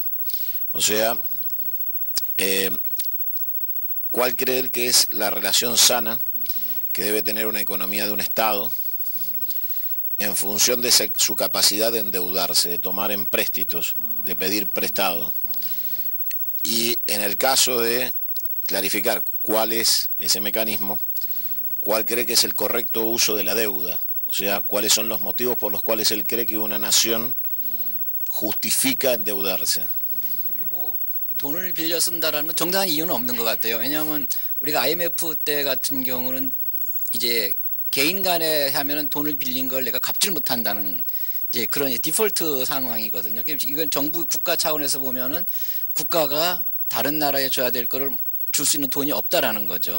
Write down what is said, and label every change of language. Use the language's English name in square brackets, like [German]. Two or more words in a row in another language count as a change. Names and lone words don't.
[Spanish] O sea, ¿cuál cree él que es la relación sana que debe tener una economía de un Estado en función de su capacidad de endeudarse, de tomar empréstitos, de pedir prestado? Y en el caso de clarificar cuál es ese mecanismo, ¿cuál cree que es el correcto uso de la deuda? O sea, ¿cuáles son los motivos por los cuales él cree que una nación justifica endeudarse? [Korean] 돈을 빌려 쓴다라는 건 정당한 이유는 없는 것 같아요. 왜냐하면 우리가 IMF 때 같은 경우는 이제 개인 간에 하면은 돈을 빌린 걸 내가 갚질 못한다는 이제 그런 디폴트 상황이거든요. 이건 정부 국가 차원에서 보면은 국가가 다른 나라에 줘야 될 거를 줄 수 있는 돈이 없다라는 거죠.